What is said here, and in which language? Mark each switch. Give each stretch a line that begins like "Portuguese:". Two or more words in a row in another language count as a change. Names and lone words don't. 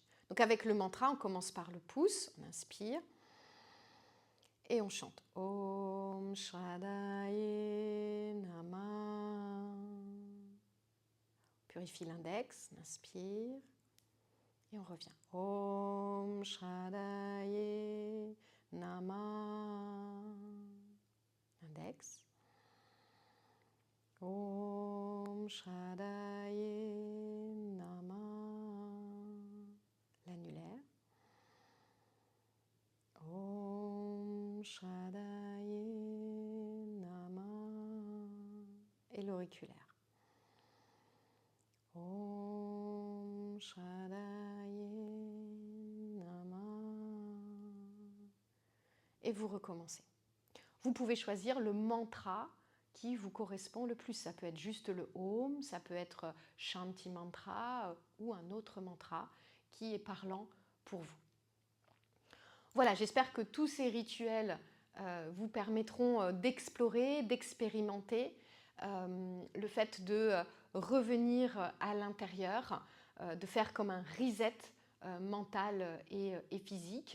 French: Donc avec le mantra, on commence par le pouce, on inspire et on chante
Sanskrit: ॐ श्रद्धायै नमः.
French: On purifie l'index, on inspire et on revient.
Sanskrit: ॐ श्रद्धायै नमः. Index. ॐ श्रद्धायै नमः. L'annulaire. ॐ श्रद्धायै नमः.
French: Et l'auriculaire.
Sanskrit: ॐ श्रद्धायै नमः.
French: Et vous recommencez. Vous pouvez choisir le mantra qui vous correspond le plus. Ça peut être juste le Om, ça peut être Shanti Mantra ou un autre mantra qui est parlant pour vous. Voilà, j'espère que tous ces rituels vous permettront d'explorer, d'expérimenter le fait de revenir à l'intérieur, de faire comme un reset mental et physique.